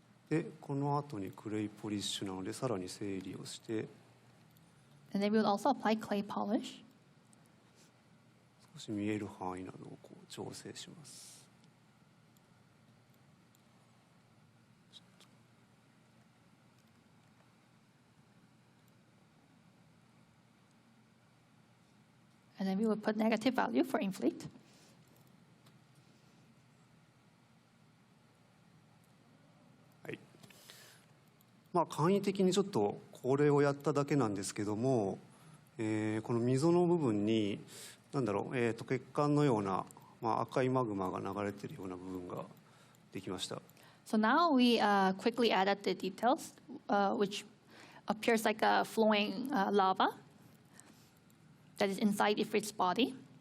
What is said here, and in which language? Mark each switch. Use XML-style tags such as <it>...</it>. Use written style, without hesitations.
<ja>でこの後にクレイポリッシュなのでさらに整理をして、</ja> <en>And then we would also apply clay polish.</en> <ja>少し見える範囲などをこう調整します。</ja> <en>And then we would put negative value for inflate.</en> <ja>はい。まあ簡易的にちょっとこれをやっただけなんですけども、この溝の部分に何だろう、血管のような、まあ、赤いマグマが流れているような部分ができました。</ja> <en>So now we quickly added the details, which appears like a flowing lava that is inside Ifrit's body.</en>